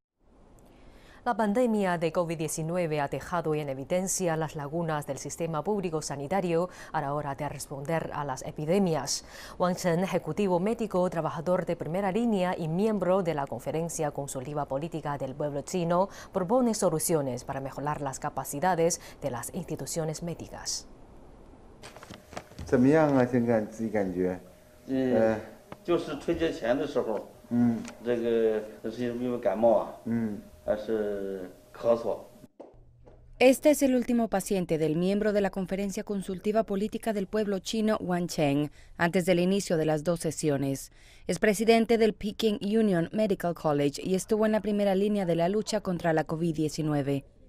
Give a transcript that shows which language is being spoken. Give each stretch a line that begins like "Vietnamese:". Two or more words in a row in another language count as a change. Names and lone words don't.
Spanish: La pandemia de COVID-19 ha dejado en evidencia las lagunas del sistema público sanitario a la hora de responder a las epidemias. Wang Chen, ejecutivo médico, trabajador de primera línea y miembro de la Conferencia Consultiva Política del Pueblo Chino, propone soluciones para mejorar las capacidades de las instituciones médicas.
Chinese: 怎么样啊？现在自己感觉？就是春节前的时候，这个是因为感冒啊，还是咳嗽。
Spanish: Este es el último paciente del miembro de la Conferencia Consultiva Política del Pueblo Chino, Wang Chen, antes del inicio de las 2 sesiones. Es presidente del Peking Union Medical College y estuvo en la primera línea de la lucha contra la COVID-19.